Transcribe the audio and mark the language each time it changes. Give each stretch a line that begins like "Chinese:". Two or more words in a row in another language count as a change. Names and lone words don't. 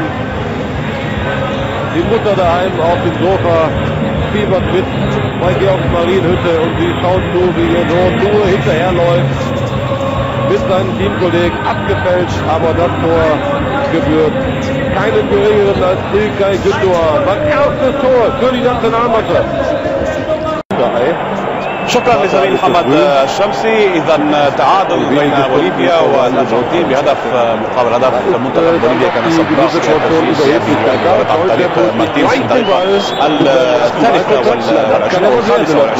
German: Die Mutter daheim auf dem Sofa fiebert mit bei Georgs Marienhütte und sie schaut zu, wie ihr Sohn nur hinterherläuft mit seinen Teamkollegen, abgefälscht, aber das Tor gebührt keinen geringeren als İlkay Gündoğan. Sein erstes Tor für die Nationalmannschaft.
Arabic: شكرا لزميل محمد الشمسي. اذا تعادل بين بوليفيا والارجنتين بهدف مقابل هدف. منتخب بوليفيا كان سباق التسجيل عن طريق مارتينز في الدقيقه الثالثه والخامسه والعشرين.